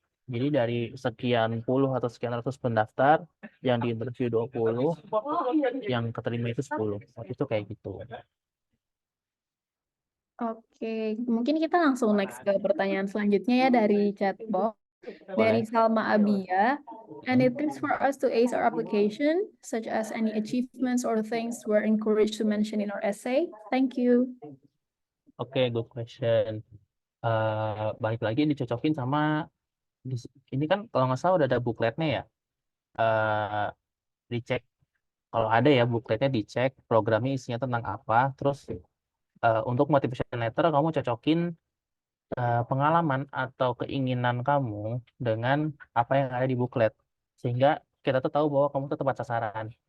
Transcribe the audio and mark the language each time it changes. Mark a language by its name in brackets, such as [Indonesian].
[Indonesian] Jadi dari sekian puluh atau sekian ratus pendaftar, yang diinterview 20, yang keterima itu 10. Waktu itu kayak gitu. Oke, mungkin kita langsung next ke pertanyaan selanjutnya ya dari chatbox. Dari Boleh. Salma Abia. [English] Any tips for us to ace our application, such as any achievements or things we're encouraged to mention in our essay? Thank you. Oke, good question. [Indonesian] Balik lagi dicocokin sama ini kan kalau nggak salah udah ada bukletnya ya. Eh Dicek kalau ada ya bukletnya dicek programnya isinya tentang apa. Terus untuk motivation letter kamu cocokin pengalaman atau keinginan kamu dengan apa yang ada di buklet sehingga kita tuh tahu bahwa kamu tuh tepat sasaran.